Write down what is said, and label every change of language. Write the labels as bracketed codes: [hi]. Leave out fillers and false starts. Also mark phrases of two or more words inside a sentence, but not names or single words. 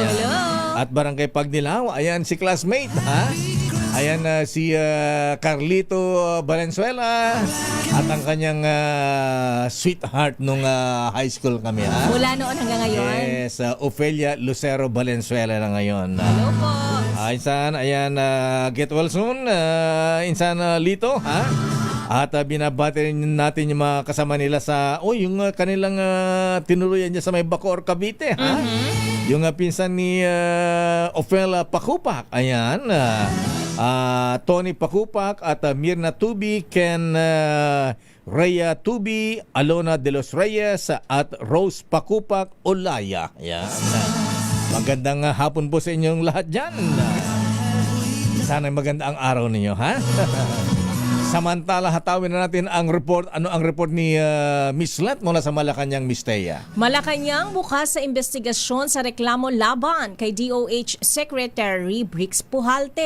[tl] At Barangay Pagnilaw, ayan si classmate, ha? Ayan si Carlito Valenzuela at ang kanyang sweetheart nung high school kami, ha? Mula noon hanggang ngayon. Yes, Ofelia Lucero Valenzuela na ngayon. Hello po. Insan, ayan, [en] get well soon, Insan Lito, ha? [tl] At binabati natin yung mga kasama nila sa, yung kanilang tinuluyan niya sa may Bacoor, Cavite, ha? Yung pinsan ni Ofelia Pakupak, ayan, Tony Pakupak at Mirna Tubi, Ken Rhea Tubi, Alona de los Reyes at Rose Pakupak Olaya. Ayan. Magandang hapon po sa inyong lahat dyan. Sana maganda ang araw ninyo, ha? Samantala, hatawin na natin ang report. Ano ang report ni Miss Let mula sa Malacanang, Miss Thea? Malacanang bukas sa investigasyon sa reklamo laban kay DOH Secretary Brix Pujalte.